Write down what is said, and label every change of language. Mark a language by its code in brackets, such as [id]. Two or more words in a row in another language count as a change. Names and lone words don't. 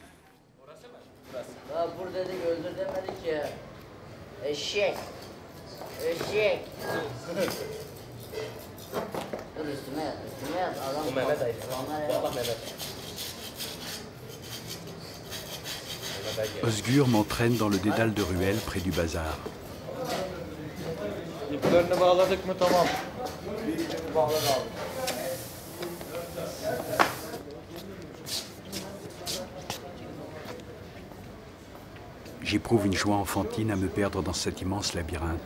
[tr] Vur dedik öldür demedik ya. Eşek. Eşek. Dur üstüme yaz. Adam Bu Mehmet Aydın. Bu adam Mehmet. [fr] Osgur m'entraîne dans le dédale de ruelles près du bazar. [tr] İplerini bağladık mı tamam. bağlı kaldı. [fr] J'éprouve une joie enfantine à me perdre dans cet immense labyrinthe.